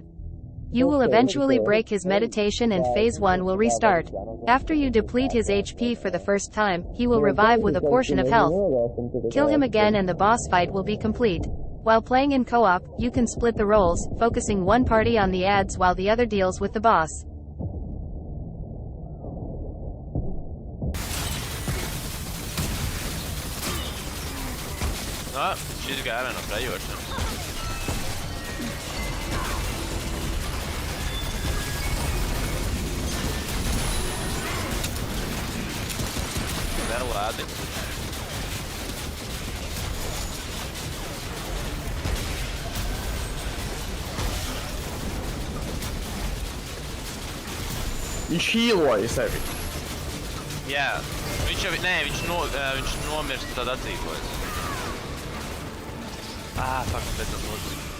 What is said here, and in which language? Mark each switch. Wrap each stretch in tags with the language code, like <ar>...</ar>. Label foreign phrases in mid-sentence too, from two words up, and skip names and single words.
<en>You will eventually break his meditation and phase 1 will restart. After you deplete his HP for the first time, he will revive with a portion of health. Kill him again and the boss fight will be complete. While playing in co-op, you can split the roles, focusing one party on the adds while the other deals with the boss.</en> <sv>Ja, 20 är den och det görs nu. Där var det.</sv> <ru>Nичего, Исави.</ru> <lv>Jā, viņš nomirst, tad atdzīvojas. Fuck, pēc tam lūdzu.</lv>